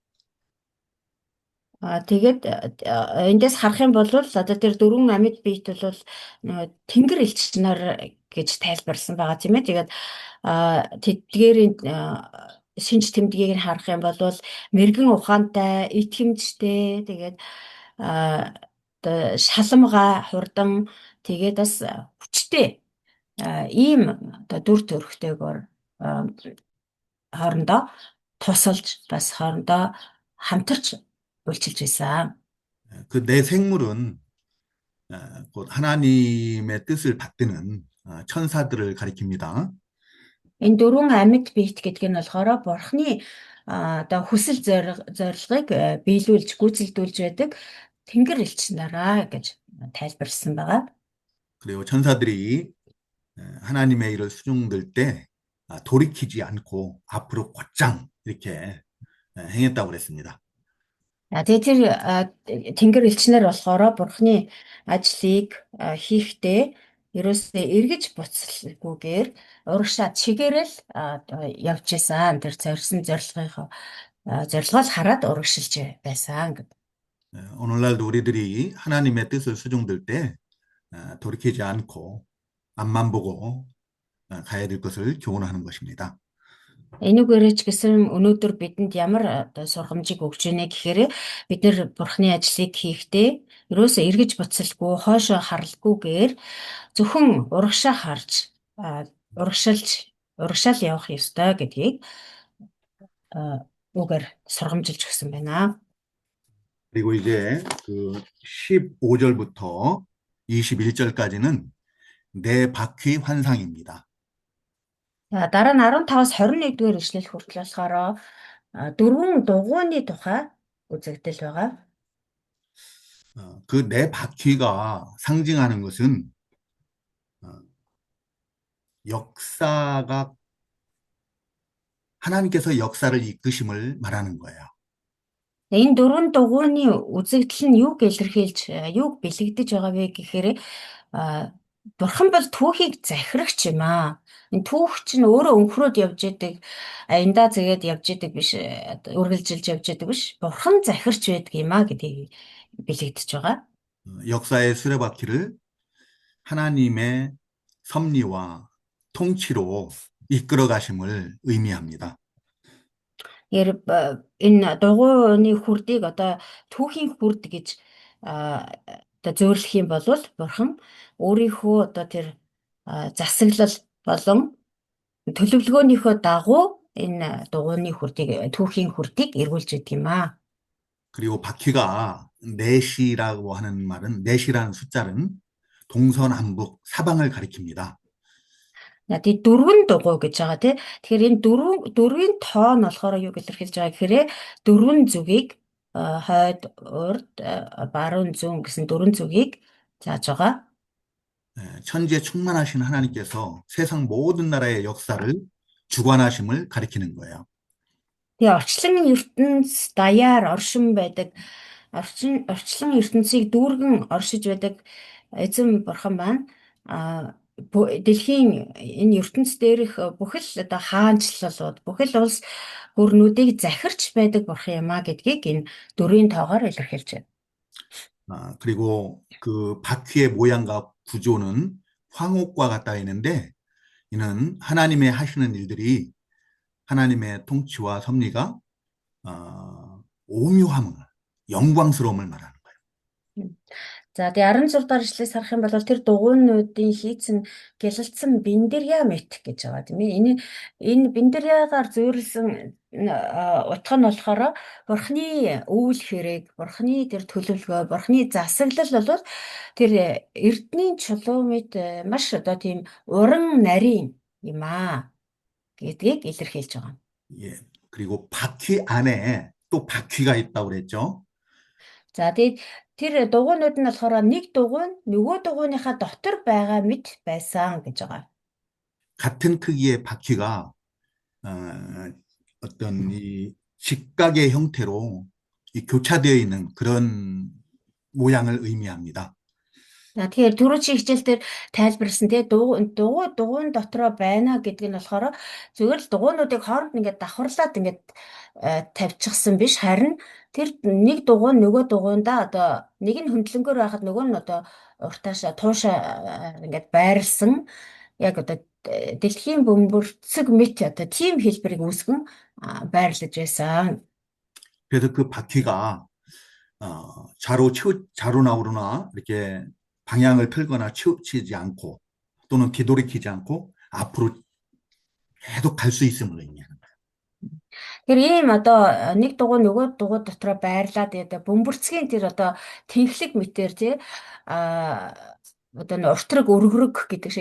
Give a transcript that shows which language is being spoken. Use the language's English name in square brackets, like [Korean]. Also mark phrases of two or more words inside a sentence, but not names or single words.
[Mongolian] Тэгээд эндээс харах юм бол одоо тэр дөрвөн амьд биет бол тэнгэр элч нар гэж тайлбарласан байгаа тийм ээ. Тэгээд тэдгээрийн шинж тэмдгийг нь харах юм бол мэрэгэн ухаантай, итгэмжтэй, тэгээд шаламгай, хурдан, тэгээд бас хүчтэй ийм одоо дүр төрхтэйгээр хоорондоо тусалж бас хоорондоо хамтарч үйлчилж байсан. [Korean] 그 내 생물은 곧 하나님의 뜻을 받드는 천사들을 가리킵니다. [Mongolian] Энэ дөрвөн амьд биет гэдэг нь болохоор Бурхны одоо хүсэл зорилгыг биелүүлж гүйцэлдүүлж байдаг тэнгэр элч нараа гэж тайлбарлсан байгаа. [Korean] 그리고 천사들이 하나님의 일을 수종들 때 돌이키지 않고 앞으로 곧장 이렇게 행했다고 그랬습니다. [Mongolian] Тэгээд тэр тэнгэр элчнэр болохоор Бурхны ажлыг хийхдээ ерөөсөө эргэж буцалгүйгээр урагшаа чигээрэл явж исэн. Тэр зорьсон зорилгоос хараад урагшилж байсан гэдэг. [Korean] 오늘날도 우리들이 하나님의 뜻을 수종들 때 돌이키지 않고 앞만 보고 가야 될 것을 교훈하는 것입니다. [Mongolian] Энүүгээрээ ч гэсэн өнөөдөр бидэнд ямар одоо сургамжийг өгч ийнэ гэхээр бид нэр Бурхны ажлыг хийхдээ ерөөсөө эргэж буцалгүй, хойшоо харалгүйгээр зөвхөн урагшаа харж урагшаал явах ёстой гэдгийг үгээр сургамжилж өгсөн байна. [Korean] 그리고 이제 그 15절부터 21절까지는 네 바퀴 환상입니다. [Mongolian] Дараа нь 15-аас 21-р эшлэл хүртэл болохоор дөрвөн дугуйны тухай үзэгдэл байгаа. [Korean] 그 네 바퀴가 상징하는 것은 역사가 하나님께서 역사를 이끄심을 말하는 거예요. [Mongolian] Энэ дөрвөн дугуйны үзэгдэл нь юуг илэрхийлж, юуг бэлэгдэж байгаа вэ гэхээр Бурхан бол түүхийг захирагч юм аа. Энэ түүх чинь өөрөө өнхрөөд явж идэг, аяндаа зэгээд явж идэг биш, үргэлжилж явж идэг биш. Бурхан захирч байдаг юм аа гэдгийг бэлэгдэж байгаа. [Korean] 역사의 수레바퀴를 하나님의 섭리와 통치로 이끌어 가심을 의미합니다. [Mongolian] Энэ дугуйны хүрдийг одоо түүхийн хүрд гэж одоо зөөрлөх юм бол Бурхан өөрийнхөө одоо тэр засаглал болон төлөвлөгөөнийхөө дагуу энэ дугуйны хүрдийг түүхийн хүрдийг эргүүлж идэг юм аа. [Korean] 그리고 바퀴가 넷이라고 하는 말은 넷이라는 숫자는 동서남북 사방을 가리킵니다. [Mongolian] Тэгээд дөрвөн дугуй гэж байгаа тий. Тэгэхээр энэ дөрвийн тоо нь болохоор юу илэрхийлж байгаа гэхээр дөрвөн зүгийг хойд, урд, баруун, зүүн гэсэн дөрвөн зүгийг зааж байгаа. [Korean] 천지에 충만하신 하나님께서 세상 모든 나라의 역사를 주관하심을 가리키는 거예요. [Mongolian] Тэгээ орчлон ертөнц даяар оршин байдаг. Орчлон ертөнцийг дүүргэн оршиж байдаг эзэн Бурхан маань дэлхийн энэ ертөнц дээрх бүхэл одоо хаанчлалууд, бүхэл улс гүрнүүдийг захирч байдаг Бурхан юм а гэдгийг энэ дөрвийн тоогоор илэрхийлж байна. [Korean] 그리고 그 바퀴의 모양과 구조는 황옥과 같다 했는데 이는 하나님의 하시는 일들이 하나님의 통치와 섭리가 오묘함을 영광스러움을 말하는 거예요. [Mongolian] За тэгээ 16 дахь ишлээс харах юм бол тэр дугуйнуудын хийцэн гялалцсан биндеря мэт гэж байгаа тийм ээ. Энэ биндерягаар зөөрлсөн утга нь болохоор бурхны өвөл хэрэг, бурхны тэр төлөвлөгөө, бурхны засаглал бол тэр эрдний чулуу мэт маш одоо тийм уран нарийн юм аа гэдгийг илэрхийлж байгаа. [Korean] 예. 그리고 바퀴 안에 또 바퀴가 있다고 그랬죠. [Mongolian] За тэгээд тэр дугуйнууд нь болохоор нэг дугуй нь нөгөө дугуйныхаа дотор байгаа мэт байсан гэж байгаа. [Korean] 같은 크기의 바퀴가 어, 어떤 이 직각의 형태로 이 교차되어 있는 그런 모양을 의미합니다. [Mongolian] За тэгэхээр түрүү чи хичээл дээр тайлбарласан тий дугуйн дотроо байна гэдэг нь болохоор зүгээр л дугуйнуудыг хооронд ингээд давхарлаад ингээд тавьчихсан биш харин тэр нэг дугуй нөгөө дугуйнда одоо нэг нь хөндлөнгөөр байхад нөгөө нь одоо уртаашаа туушаа ингээд байрлсан яг одоо дэлхийн бөмбөрцөг мэт одоо тийм хэлбэрийг үүсгэн байрлаж байсан. [Korean] 그래서 그 바퀴가 좌로 나오거나 이렇게 방향을 틀거나 치우치지 않고 또는 뒤돌이키지 않고 앞으로 계속 갈 수 있음을 의미하는 거예요. [Mongolian] Тэр ийм одоо нэг дугуй нөгөө дугуй дотроо байрлаад одоо бөмбөрцгийн тэр одоо тэнхлэг мэтэр тий одоо нэг уртраг өргөрөг гэдэг шиг